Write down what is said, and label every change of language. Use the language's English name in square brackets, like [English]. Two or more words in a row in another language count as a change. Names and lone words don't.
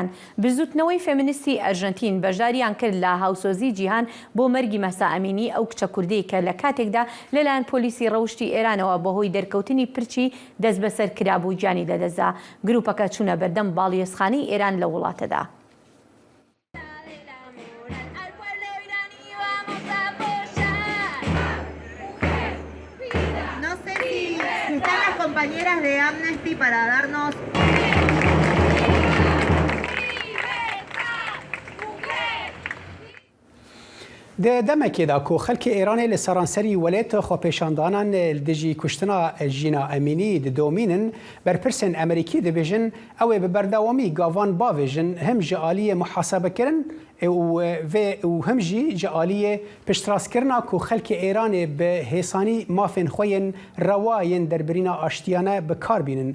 [Central Kurdish] بزوتنەوەی فێمینیستی ئەرژەنتین بەشداریان کرد لە هاوسۆزی جیهان بۆ مەرگی مەسا ئەمینی، ئەو کچە کوردەی کە لە کاتێکدا لەلایەن پۆلیسی ڕەوشتی ئێرانەوە بەهۆی دەرکەوتنی پرچی دەست بەسەر کرابوو گیانی لەدەستدا. گروپەکە چوونە بەردەم باڵیۆزخانەی ئێران لە وڵاتەدا. [Spanish] compañeras de Amnesty para darnos [Kurdish] دەمەکێدا کۆ خەڵکی ئێرانê li seranserî welêt xwepêşandanan dijî kuştina Jîna Emînî diddomînin, berpirsên Amerîkî dibêjin ew ê bi berdewamî gavan bavêjin him ji aliyê muhasebekirin û him jî ji aliyê piştrastkirina ku xelkê Îranê bi hêsanî mafên xwe yên rewa yên derbirîna aştiyane bi kar bînin.